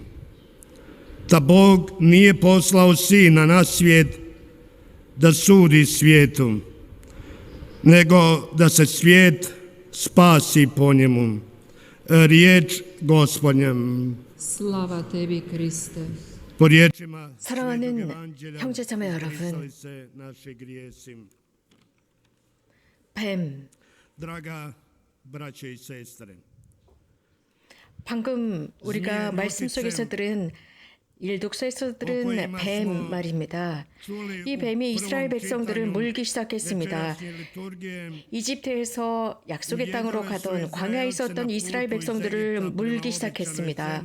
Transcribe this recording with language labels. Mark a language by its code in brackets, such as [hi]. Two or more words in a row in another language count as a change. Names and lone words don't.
[hr] Ta Bog nije poslao sina na svijet da sudi svijetu, nego da se svijet spasi po njemu. Riječ Gospodnja. Slava tebi, Kriste. Po riječima [ko] 사랑하는 형제자매 여러분, 뱀, [hr] Draga braće i sestre, [ko] 방금 우리가 말씀 속에서 들은 일독서에서 들은 뱀 말입니다. 이 뱀이 이스라엘 백성들을 물기 시작했습니다. 이집트에서 약속의 땅으로 가던 광야에 있었던 이스라엘 백성들을 물기 시작했습니다.